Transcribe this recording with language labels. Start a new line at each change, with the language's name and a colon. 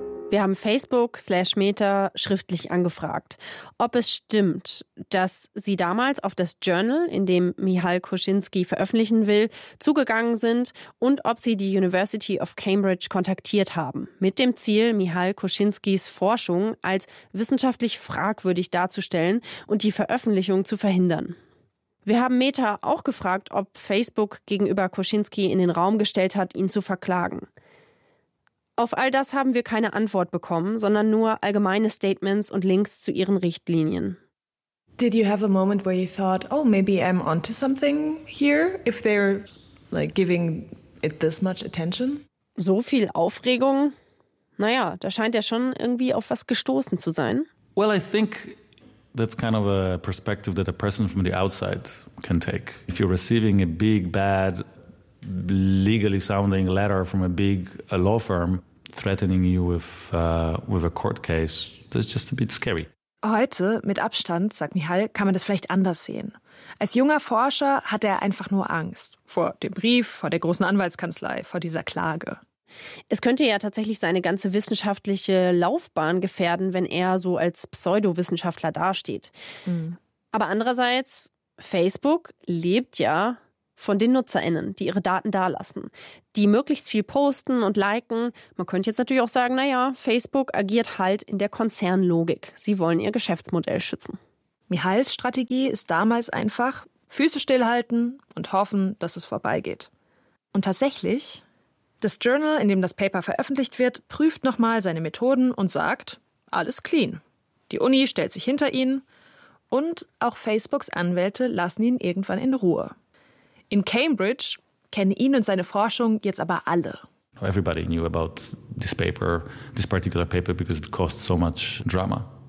German: Wir haben Facebook/Meta schriftlich angefragt, ob es stimmt, dass sie damals auf das Journal, in dem Michal Kuschinski veröffentlichen will, zugegangen sind und ob sie die University of Cambridge kontaktiert haben, mit dem Ziel, Michal Kuschinskis Forschung als wissenschaftlich fragwürdig darzustellen und die Veröffentlichung zu verhindern. Wir haben Meta auch gefragt, ob Facebook gegenüber Kuschinski in den Raum gestellt hat, ihn zu verklagen. Auf all das haben wir keine Antwort bekommen, sondern nur allgemeine Statements und Links zu ihren Richtlinien.
English: Did you have a moment where you thought, oh, maybe I'm onto something here, if they're like giving it this much attention?
German: So viel Aufregung? Naja, da scheint er schon irgendwie auf was gestoßen zu sein.
English: Well, I think that's kind of a perspective that a person from the outside can take. If you're receiving a big, bad, legally sounding letter from a big law firm threatening you with a court case, that's just a bit scary.
German: Heute, mit Abstand, sagt Michal, kann man das vielleicht anders sehen. Als junger Forscher hatte er einfach nur Angst. Vor dem Brief, vor der großen Anwaltskanzlei, vor dieser Klage. Es könnte ja tatsächlich seine ganze wissenschaftliche Laufbahn gefährden, wenn er so als Pseudowissenschaftler dasteht. Mhm. Aber andererseits, Facebook lebt ja von den NutzerInnen, die ihre Daten dalassen, die möglichst viel posten und liken. Man könnte jetzt natürlich auch sagen, naja, Facebook agiert halt in der Konzernlogik. Sie wollen ihr Geschäftsmodell schützen. Michals Strategie ist damals einfach, Füße stillhalten und hoffen, dass es vorbeigeht. Und tatsächlich, das Journal, in dem das Paper veröffentlicht wird, prüft nochmal seine Methoden und sagt, alles clean. Die Uni stellt sich hinter ihn und auch Facebooks Anwälte lassen ihn irgendwann in Ruhe. In Cambridge kennen ihn und seine Forschung jetzt aber alle.
English: Everybody knew about this paper, this particular paper, because it caused so much drama.